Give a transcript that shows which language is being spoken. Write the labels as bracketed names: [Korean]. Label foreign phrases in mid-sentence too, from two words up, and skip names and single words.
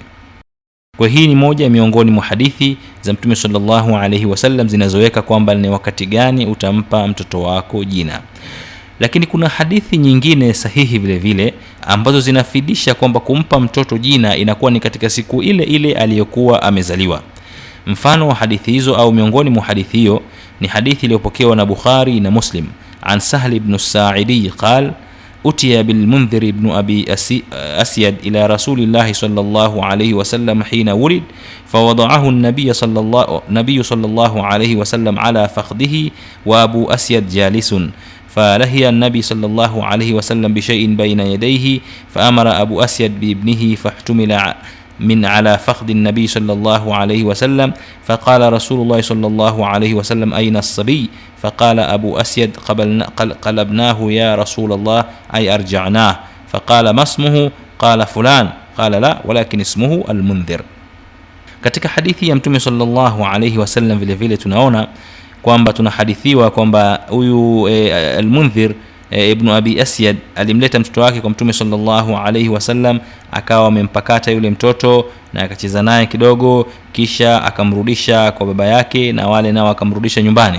[Swahili] Kwa hii ni moja miongoni mwa hadithi za Mtume [Arabic] صلى الله عليه وسلم [Swahili] zinazoweka kwamba ni wakati gani utampa mtoto wako jina. Lakini kuna hadithi nyingine sahihi vile vile ambazo zinafidisha kwamba kumpa mtoto jina inakuwa ni katika siku ile ile aliyokuwa amezaliwa. Mfano wa hadithi hizo au miongoni mwa hadithi hiyo ni hadithi iliyopokewa na Bukhari na Muslim an Sahl ibn [Arabic] الساعدي قال أتي بالمنذر بن أبي أسيد إلى رسول الله صلى الله عليه وسلم حين ولد فوضعه النبي صلى الله عليه وسلم على فخذه وأبو أسيد جالس فلهي النبي صلى الله عليه وسلم بشيء بين يديه فأمر أبو أسيد بابنه فاحتمل من على فخذ النبي صلى الله عليه وسلم فقال رسول الله صلى الله عليه وسلم أين الصبي؟ فقال أبو أسيد قلبناه يا رسول الله أي أرجعناه. فقال ما اسمه؟ قال فلان. قال لا ولكن اسمه المنذر. [Swahili] katika hadithi ya Mtume [Arabic] صلى الله عليه وسلم [Swahili] vile vile tunaona kwamba tunahadithiwa kwamba huyu al-Mundhir ibn Abi Asyad alimleta mtoto wake kwa Mtume [Arabic] صلى الله عليه وسلم, [Swahili] akawa amempakata yule mtoto na akacheza naye kidogo, kisha akamrudisha kwa baba yake na wale nao akamrudisha nyumbani.